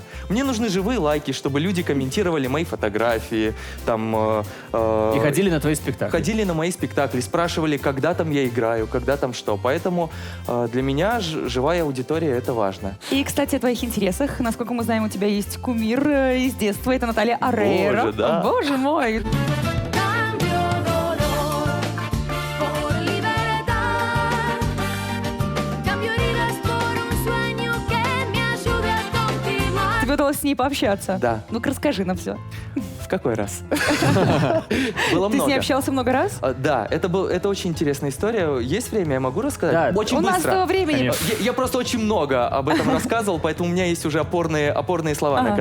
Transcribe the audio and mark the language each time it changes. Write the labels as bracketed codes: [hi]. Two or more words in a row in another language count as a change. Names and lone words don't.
[ru] Мне нужны живые лайки, чтобы люди комментировали мои фотографии, там... И ходили на твои спектакли. Ходили на мои спектакли, спрашивали, когда там я играю, когда там что. Поэтому для меня живая аудитория — это важно. И, кстати, о твоих интересах. Насколько мы знаем, у тебя есть кумир из детства. Это Наталья Орейро. Боже, да. Боже мой. [es] Cambio dolor por libertad. Cambio heridas por un sueño que me ayude a continuar. [ru] Тебе удалось с ней пообщаться? Да. Ну-ка, расскажи нам все. В какой раз? Было Ты с ней много. общался много раз? Да, это очень интересная история. Есть время, я могу рассказать? Да. Очень У нас быстро. того времени... Конечно. Я просто очень много об этом рассказывал, поэтому у меня есть уже опорные слова, на